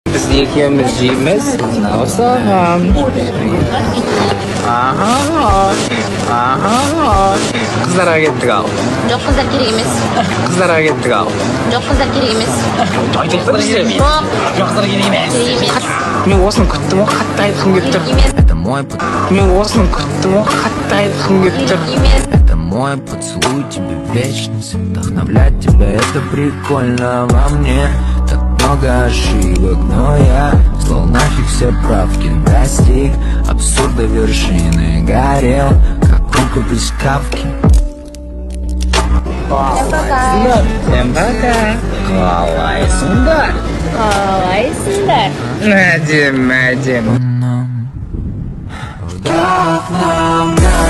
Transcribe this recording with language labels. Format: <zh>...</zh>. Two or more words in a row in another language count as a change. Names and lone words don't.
<kk>екеуміз жейміз. Мынау саған. Қыздарға кеттік ал. Жоқ, қыздар керек емес. Қыздарға кеттік ал. Жоқ, қыздар керек емес. Қыздар керек емес. Мен осыны күттім ғой, қатты айтқым келіп тұр. Мен осыны күттім ғой, қатты айтқым келіп тұр.</kk> <ru>Это мой поцелуй, тебе вечность. Вдохновлять тебя, это прикольно во мне. Так много ошибок, но я слал нафиг все правки, достиг абсурда вершины, горел, как кука без капки. Всем пока.</ru> <kk>Қалайсыңдар? Қалайсыңдар? Әдем.</kk> <ru>Вдох нам</ru>